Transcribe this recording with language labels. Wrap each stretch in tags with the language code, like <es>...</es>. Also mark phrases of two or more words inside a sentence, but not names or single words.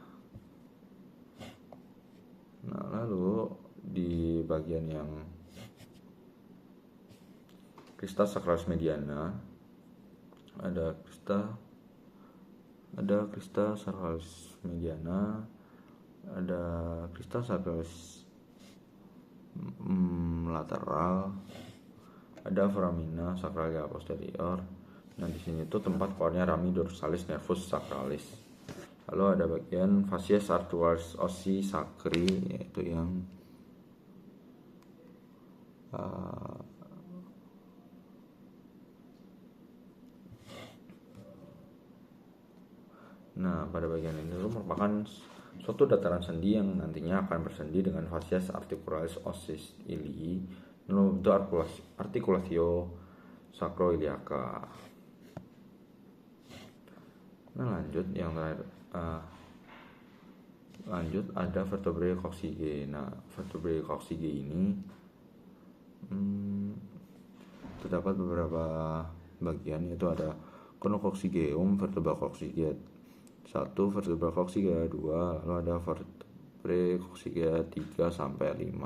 <id>Nah, lalu di bagian yang</id> <la>crista sacralis mediana</la> <id>ada</id> <la>crista sacralis mediana,</la> <id>ada</id> <la>crista sacralis lateral,</la> <id>ada</id> <la>foramina sacralia posterior.</la> <id>Nah, di sini tuh tempat keluarnya</id> <la>rami dorsalis nervus sacralis.</la> <id>Lalu ada bagian</id> <la>facies arteriosus ossi sacri,</la> <id>yaitu yang nah, pada bagian ini itu merupakan suatu dataran sendi yang nantinya akan bersendi dengan</id> <la>facies articularis ossis ilii</la> <id>itu</id> <la>articulatio sacroiliaca.</la> <id>Nah, lanjut yang terakhir Lanjut ada</id> <la>vertebrae coccygeae.</la> <id>Nah,</id> <la>vertebrae coccygeae</la> <id>ini terdapat beberapa bagian, yaitu ada Conococcygeum,</id> <la>vertebra coccygia 1, vertebra coccygia 2,</la> <id>lalu ada</id> <la>vertebrae coccygia 3</la> <id>sampai 5.</id>